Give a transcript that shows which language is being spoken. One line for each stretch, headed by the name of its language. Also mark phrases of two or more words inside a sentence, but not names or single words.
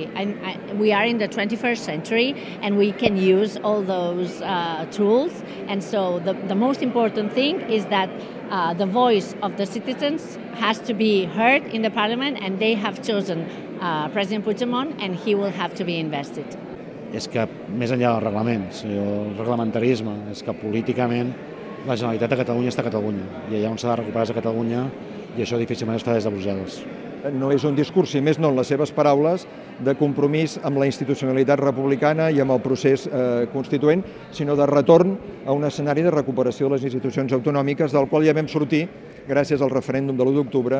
English: We are in the 21st century and we can use all those tools. And so the most important thing is that the voice of the citizens has to be heard in the Parliament, and they have chosen President Puigdemont and he will have to be invested.
Catalan: És que més enllà dels reglaments, el reglamentarisme, és que políticament la Generalitat de Catalunya està a Catalunya i allà on s'ha de recuperar és a Catalunya i això difícilment es fa des de Brussel·les. No és un discurs, si més no en les seves paraules, de compromís amb la institucionalitat republicana i amb el procés constituent, sinó de retorn a un escenari de recuperació de les institucions autonòmiques, del qual ja vam sortir gràcies al referèndum de l'1 d'octubre.